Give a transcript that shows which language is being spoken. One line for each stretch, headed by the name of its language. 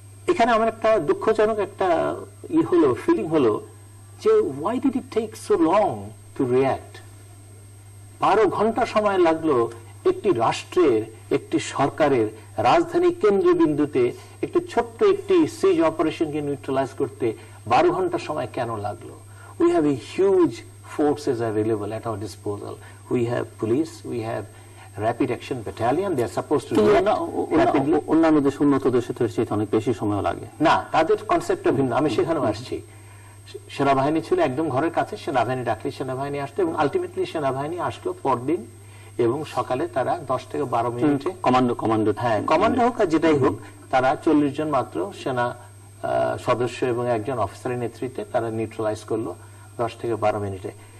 Bangla: এখানে আমার একটা দুঃখজনক একটা ফিলিং হলো যে
English: why did it take so long to react?
Bangla: 12 ঘন্টা সময় লাগলো একটি রাষ্ট্রের, একটি সরকারের রাজধানী কেন্দ্রবিন্দুতে একটি ছোট্ট একটি সিজ অপারেশনকে নিউট্রালাইজ করতে 12 ঘন্টা সময় কেন লাগলো?
English: We have a huge forces available at our disposal. We have police, we have rapid action battalion, they are supposed to react rapidly.
Bangla: অন্যান্য দেশ, উন্নত দেশে তো অনেক বেশি সময় লাগে না, তাদের কনসেপ্টটা ভিন্ন। আমি সেখানেও আসছি। সেনাবাহিনী ছিল একদম ঘরের কাছে, সেনাবাহিনী ডাকলে সেনাবাহিনী আসতো এবং আলটিমেটলি সেনাবাহিনী আসলো পরদিন এবং সকালে তারা 10 থেকে 12 মিনিটে কমান্ডো হোক আর যেটাই হোক, তারা 40 জন মাত্র সেনা সদস্য এবং একজন অফিসারের নেতৃত্বে তারা নিউট্রালাইজ করলো 10 থেকে 12 মিনিটে।